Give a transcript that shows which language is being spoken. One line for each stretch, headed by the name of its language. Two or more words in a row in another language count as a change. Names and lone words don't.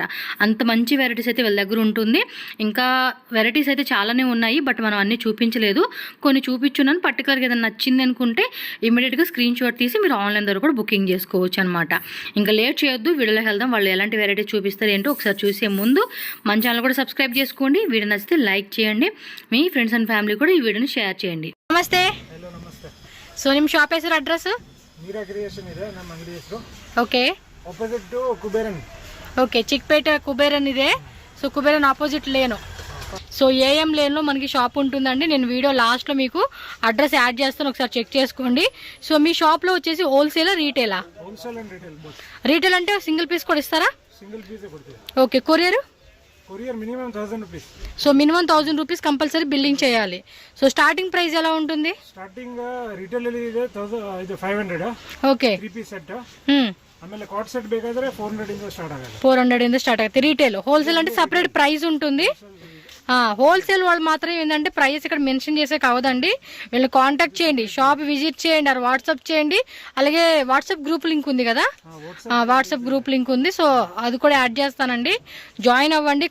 Telugu: అంత మంచి వెరైటీస్ అయితే వీళ్ళ దగ్గర ఉంటుంది. ఇంకా వెరైటీస్ అయితే చాలానే ఉన్నాయి, బట్ మనం అన్నీ చూపించలేదు, కొన్ని చూపించున్నాను. పర్టికులర్గా ఏదైనా నచ్చింది అనుకుంటే ఇమీడియట్గా
English: screen shot
Telugu: తీసి మీరు ఆన్లైన్ ద్వారా కూడా బుకింగ్ చేసుకోవచ్చు అనమాట. ఇంకా లేట్ చేయొద్దు, వీడియోలోకి వెళ్దాం. వాళ్ళు ఎలాంటి వెరైటీస్ చూపిస్తారు ఏంటో ఒకసారి చూసే ముందు మన ఛానల్ కూడా సబ్స్క్రైబ్ చేసుకోండి. వీడియో నచ్చితే లైక్ చేయండి, మీ
English: friends and family
Telugu: కూడా ఈ వీడియోని షేర్ చేయండి.
Kannada: ನಮಸ್ತೆ. ಸೊ ನಿಮ್ಮ ಶಾಪ್ ಹೆಸರು ಅಡ್ರೆಸ್? ಮೀರಾ ಕ್ರಿಯೇಷನ್ ಇದೆ ನಮ್ಮ ಅಂಗಡಿ ಹೆಸರು. ಓಕೆ.
English: opposite to Kuberan.
Telugu: ఓకే, చిక్పేట కుబేరన్ ఇదే. సో కుబేరన్
English: opposite lane.
Telugu: సో ఏఎం లేన్లో మనకి షాప్ ఉంటుందండి. నేను వీడియో లాస్ట్లో మీకు అడ్రస్ యాడ్ చేస్తాను, ఒకసారి చెక్ చేసుకోండి. సో మీ షాప్లో వచ్చేసి హోల్సేలా రీటైలా?
English: wholesale and retail both.
Telugu: రీటైల్ అంటే
English: single piece
Telugu: కూడా ఇస్తారా?
English: single piece
Telugu: కొడుతుంది.
English: okay. courier minimum 1000 rupees.
Telugu: సో
English: minimum 1000 rupees compulsory billing
Telugu: చేయాలి. సో
English: starting price
Telugu: ఎలా ఉంటుంది?
English: starting retail
Kannada: ಅಲ್ಲಿ ಇದೆ 500.
Telugu: ఓకే.
English: 3 piece set.
Kannada: ಆಮೇಲೆ
English: cot set
Kannada: ಬೇಕಾದ್ರೆ 400 ಇಂದ ಸ್ಟಾರ್ಟ್ ಆಗುತ್ತೆ. 400 ಇಂದ ಸ್ಟಾರ್ಟ್ ಆಗುತ್ತೆ.
Telugu: రీటైల్, హోల్సేల్ అంటే
English: separate price
Telugu: ఉంటుంది. హోల్సేల్ వాళ్ళు మాత్రం ఏంటంటే ప్రైస్ ఇక్కడ మెన్షన్ చేసే కావదండి. వీళ్ళని కాంటాక్ట్ చేయండి,
English: shop visit
Telugu: చేయండి, ఆర్ వాట్సాప్ చేయండి. అలాగే
English: WhatsApp group link
Telugu: ఉంది కదా,
English: WhatsApp group link
Telugu: ఉంది. సో అది కూడా యాడ్ చేస్తానండి, జాయిన్ అవ్వండి.